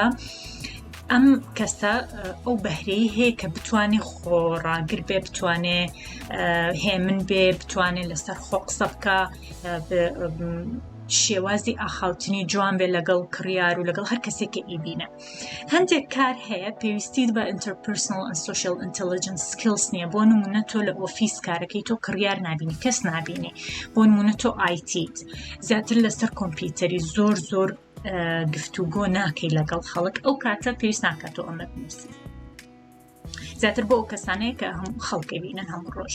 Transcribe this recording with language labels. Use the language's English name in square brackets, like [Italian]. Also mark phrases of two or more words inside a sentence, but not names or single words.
[Central Kurdish] ئەم کەسە ئەو بەهرەیە هەیە کە بتوانێت خۆڕاگر بێ، بتوانێت هێمن بێ، بتوانێت لەسەر خۆ قسە بکە، شێوازی ئاخاوتنی جوان بێ لەگەڵ کڕیار و لەگەڵ هەر کەسێکە ئیبینە. هەندێک کار هەیە پێویستیت بە [English] interpersonal and social intelligence skills [Central Kurdish] نییە. بۆ نمونە تۆ لە ئۆفیس کارەکەی تۆ کڕیار نابینی، کەس نابینی. بۆ نمونە تۆ ئایتیت زیاتر لەسەر کۆمپیوتەری زۆر گفتوگۆ ناکەی لەگەڵ خەڵک، ئەو کاتە پێویست ناکاتەوە ئەمە بنووسی. زیاتر بۆ ئەو کەسانەیە کە هەموو خەڵکی بینن هەموو ڕۆژە.